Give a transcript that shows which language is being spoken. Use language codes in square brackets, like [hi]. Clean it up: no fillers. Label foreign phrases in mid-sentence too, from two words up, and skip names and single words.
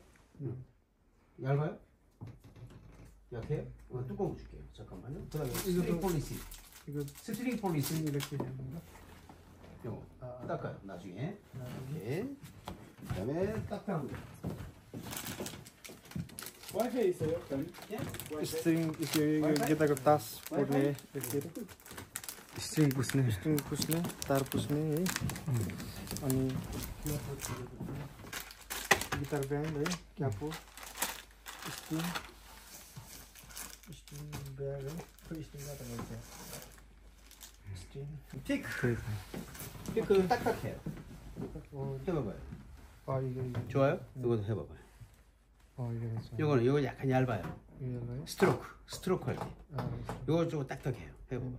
[ko] 얇아요? 약해요? 두꺼운 거 줄게요. 잠깐만요. 그다음에 [en] string polish. [ko] 이거 [en] string polish [ko] 이렇게 되는 건가? 요거 닦아요. 나중에. 이렇게. 그다음에 딱딱. 와이파이 있어요? 예? [ne] स्ट्रिङ गिटारको तास पुर्ने स्ट्रिङ पुस्ने तार पुस्ने है। अनि [en] guitar band [ne] है, क्यापो, [en] string bag [ne] है। स्ट्रिङ [ko] 피크. 피크 딱딱해요. 해봐봐요. 이거 좋아요? 이것도 해봐봐요. 이게 맞죠. 요거 약간 얇아요. 이거요? 스트로크 할 때. 요거 좀 딱딱해요. 해봐봐요.